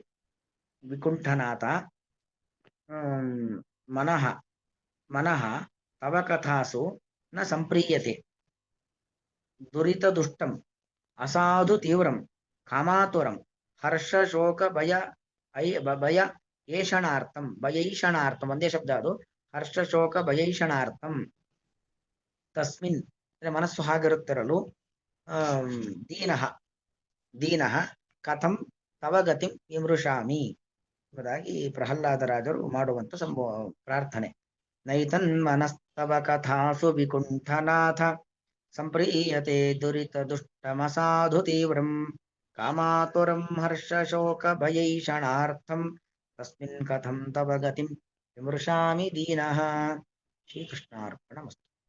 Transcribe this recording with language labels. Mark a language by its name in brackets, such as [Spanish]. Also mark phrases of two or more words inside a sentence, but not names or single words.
[Sanskrit] ವಿಕುಂಠನಾಥ ಮನಃ ತವ ಕಥಾಸು ನ ಸಂಪ್ರೀಯತೆ ದುರಿತ ದುಷ್ಟಂ ಅಸಾಧು ತೀವ್ರಂ ಕಾಮಾತುರಂ ಹರ್ಷ ಶೋಕ ಭಯ ಏಷಣಾರ್ಥಂ ಭಯೈಷಣಾರ್ಥಂ. [Kannada] ಒಂದೇ ಶಬ್ದ ಅದು. [Sanskrit] ಹರ್ಷ ಶೋಕ ಭಯೈಷಣಾರ್ಥಂ ತಸ್ಮಿನ್ [Kannada] ಅಂದ್ರೆ ಮನಸ್ಸು ಹಾಗಿರುತ್ತಿರಲು [Sanskrit] ದೀನಃ ಕಥಂ ತವ ಗತಿಂ ವಿಮೃಶಾಮಿ [Kannada] ಎಂಬುದಾಗಿ ಪ್ರಹ್ಲಾದರಾಜರು ಮಾಡುವಂತ ಪ್ರಾರ್ಥನೆ. [Sanskrit] ನೈತನ್ तव कथासु विकुण्ठनाथ सम्प्रीयते दुरितदुष्टमसाधु तीव्रम् कामातुरं हर्षशोकभयैषणार्थं तस्मिन् कथं तव गतिं विमृशामि दीनः। श्रीकृष्णार्पणमस्तु।